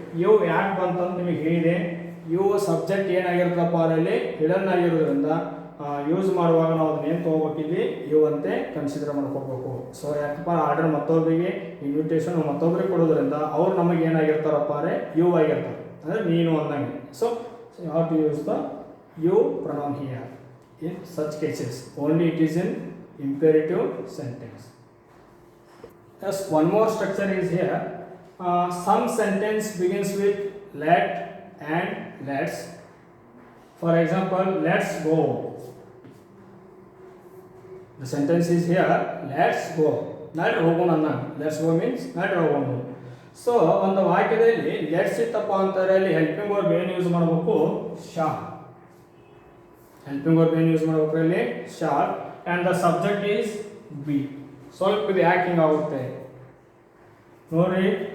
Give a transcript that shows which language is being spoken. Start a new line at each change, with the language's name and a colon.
Kannada: You ಯಾಕೆ ಬಂತಂತ ನಿಮಗೆ ಹೇಳಿದೆ. ಯು ಸಬ್ಜೆಕ್ಟ್ ಏನಾಗಿರುತ್ತಪ್ಪ ಅದರಲ್ಲಿ ಹಿಡನ್ ಆಗಿರೋದ್ರಿಂದ ಯೂಸ್ ಮಾಡುವಾಗ ನಾವು ಅದನ್ನ ಏನು ತೊಗೋಬೇಕಿಲ್ಲಿ ಯು ಅಂತೆ ಕನ್ಸಿಡರ್ ಮಾಡ್ಕೋಬೇಕು. ಸೊ ಯಾಕಪ್ಪ ಆರ್ಡರ್ ಮತ್ತೊಬ್ಬರಿಗೆ ಇನ್ವಿಟೇಷನ್ ಮತ್ತೊಬ್ಬರಿಗೆ ಕೊಡೋದ್ರಿಂದ ಅವ್ರು ನಮಗೆ ಏನಾಗಿರ್ತಾರಪ್ಪ ಅಂದರೆ ಯು ಆಗಿರ್ತಾರೆ, ಅಂದರೆ ನೀನು ಅಂದಂಗೆ.
English: So you have to use the you pronoun here in such cases. Only it is in imperative sentence. Yes, one more structure is here. Some sentence begins with let and let's. For example, let's go. The sentence is here, let's go. Not
Kannada: ಹೋಗೋಣ.
English: Let's go means not
Kannada: ಹೋಗೋಣ. So ಒಂದು ವಾಕ್ಯದಲ್ಲಿ let's ಇತ್ತಪ್ಪ ಅಂತಾರೆ ಅಲ್ಲಿ helping verb ಏನು use ಮಾಡಬೇಕು shawl. Helping verb ಏನು ಯೂಸ್ ಮಾಡಬೇಕು ಅಲ್ಲಿ shawl.
English: And the subject is be.
Kannada: ಸ್ವಲ್ಪ ಇದು ಯಾಕೆ ಹಿಂಗಾಗುತ್ತೆ ನೋಡ್ರಿ.